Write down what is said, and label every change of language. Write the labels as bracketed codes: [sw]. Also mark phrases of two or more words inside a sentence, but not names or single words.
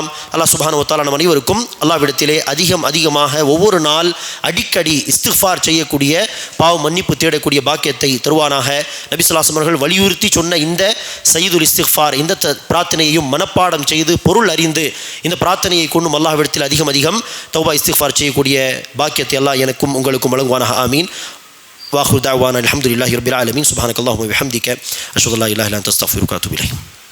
[ta] அல்லாஹ் [ar] سبحانه وتعالى [ta] நம் அனைவருக்கும் அல்லாஹ்விடத்திலே அதிகமாக ஒவ்வொரு நாள் அடிக்கடி இஸ்திஃபார் செய்யக்கூடிய பாவ மன்னிப்பு தேடக்கூடிய பாக்கியத்தை தருவானாக. நபி [ar] صلى الله عليه وسلم [ta] அவர்கள் வலியுறுத்தி சொன்ன இந்த [ar] سيد الاستغفار [ta] இந்த பிரார்த்தனையையும் மனப்பாடம் செய்து பொருள் அறிந்து இந்த பிரார்த்தனையை கொண்டும் அல்லாஹ்விடத்தில் அதிகம் [ar] توبة استغفار [ta] செய்யக்கூடிய பாக்கியத்தை அல்லாஹ் எனக்கும் உங்களுக்கும் வழங்குவானாக. ஆமீன். [ar] واخر دعوانا الحمد لله رب العالمين سبحانك اللهم وبحمدك اشهد ان لا اله الا انت استغفرك واتوب اليك.